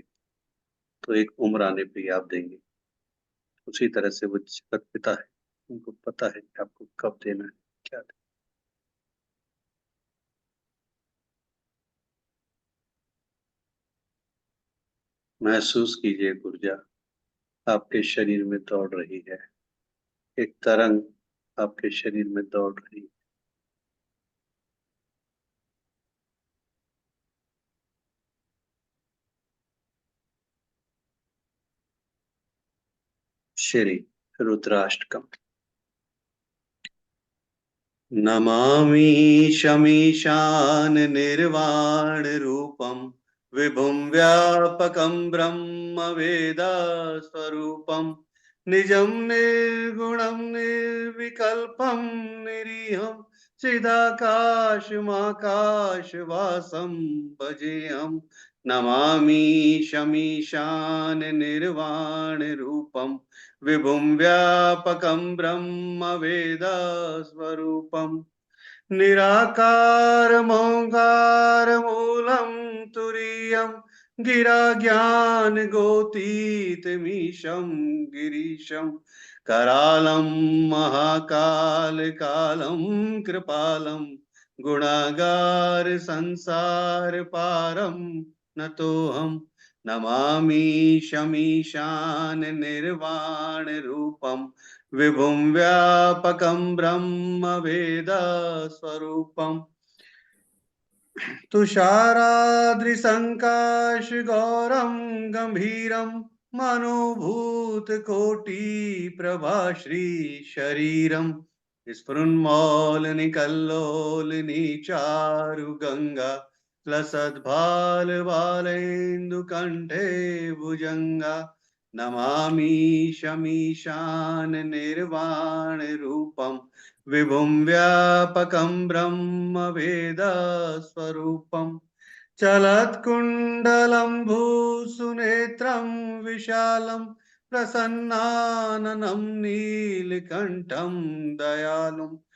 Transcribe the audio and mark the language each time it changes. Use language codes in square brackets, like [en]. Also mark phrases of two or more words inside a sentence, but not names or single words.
[hi] तो एक उम्र आने पे ही आप देंगे। उसी तरह से वो जगत पिता है, उनको पता है कि आपको कब देना है, क्या देना है। महसूस कीजिए ऊर्जा आपके शरीर में दौड़ रही है, एक तरंग आपके शरीर में दौड़ रही है। श्री रुद्राष्टकम। [sa] नमामि शमीशान निर्वाण रूपम विभुं व्यापकं ब्रह्म वेद स्वरूपम निजं निर्गुणं निर्विकल्पं निरीहं चिदाकाशमाकाशवासं भजेऽहं। नमामि शमीशान निर्वाण रूपम विभुं व्यापकं ब्रह्म वेद स्वरूपम निराकारमोङ्कारमूलं तुरीयं गिरा ज्ञानगोतीतमीशं गिरीशं करालं महाकालकालं कृपालं गुणागार संसार पारं नतोऽहं। नमामि शमीशान निर्वाण रूपम विभुं व्यापकं ब्रह्म वेद स्वरूपम तुषाराद्रिसङ्काशगौरं गम्भीरं मनोभूतकोटिप्रभाश्रीशरीरं स्फुरन्मौलिनिकल्लोलिनी चारुगङ्गा लसद्भालबालेन्दुकण्ठे भुजङ्गा। नमामि शमीशान निर्वाण रूपम विभुं व्यापकं ब्रह्म वेद स्वरूपम चलत्कुण्डलं भूसुनेत्रं विशालं प्रसन्नाननं नीलकण्ठं दयालुं